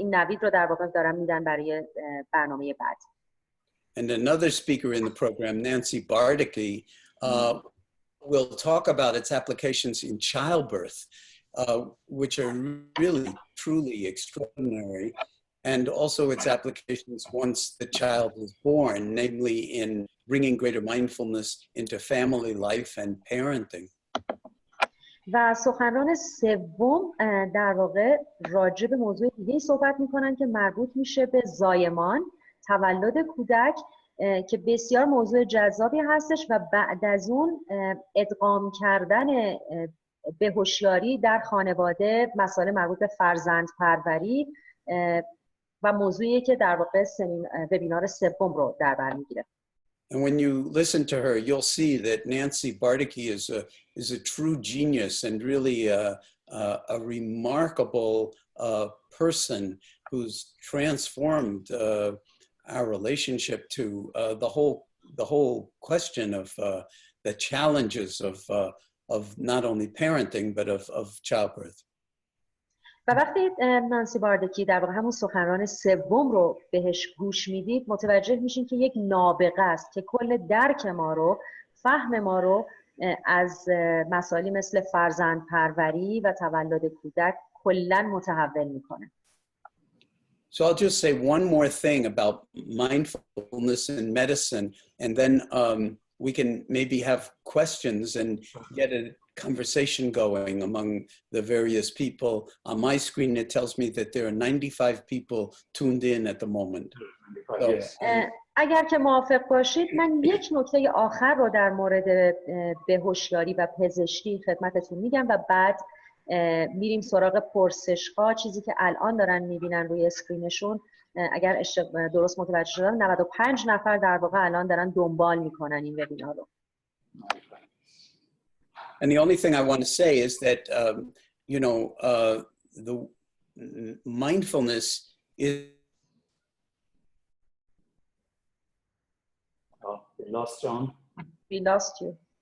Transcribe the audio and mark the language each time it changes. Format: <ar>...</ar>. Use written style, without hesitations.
<fa>این نوید رو در واقع دارن میدن برای برنامه بعد.</fa> <en>And another speaker in the program, Nancy Bardicke, will talk about its applications in childbirth, which are really, truly extraordinary. and also its applications once the child is born, namely in bringing greater mindfulness into family life and parenting.</en> <fa>و سخنران سوم در واقع راجع به موضوع دیگه صحبت میکنن که مربوط میشه به زایمان، تولد کودک، که بسیار موضوع جذابی هستش و بعد از اون ادغام کردن به هوشیاری در خانواده، مسائل مربوط به فرزند پروری و موضوعی که در واقع وبینار سوم رو در بر میگیره.</fa> <en>And when you listen to her, you'll see that Nancy Bardacke is a true genius and really a remarkable person who's transformed our relationship to the whole question of the challenges of not only parenting but of childbirth.</en> <fa>و وقتی نانسی باردکی در واقع همون سخنران سوم رو بهش گوش میدید متوجه میشین که یک نابغه است که کل درک ما رو، فهم ما رو از مسائلی مثل فرزند پروری و تولد کودک کلاً متحول میکنه.</fa> <en>So I'll just say one more thing about mindfulness in medicine, and then we can maybe have questions and get a conversation going among the various people. On my screen, it tells me that there are 95 people tuned in at the moment.</en> <fa>اگر که موافق باشید من یک نکته آخر رو در مورد بهوشیاری و پزشکی خدمتتون میگم و بعد میریم سراغ پرسش‌ها، چیزی که الان دارن میبینن روی اسکرینشون. اگر درست متوجه شدم 95 نفر در واقع الان دارن دنبال میکنن این وبینار رو.</fa> <en>And the only thing I want to say is that you know the mindfulness is we lost John. We lost you.</en>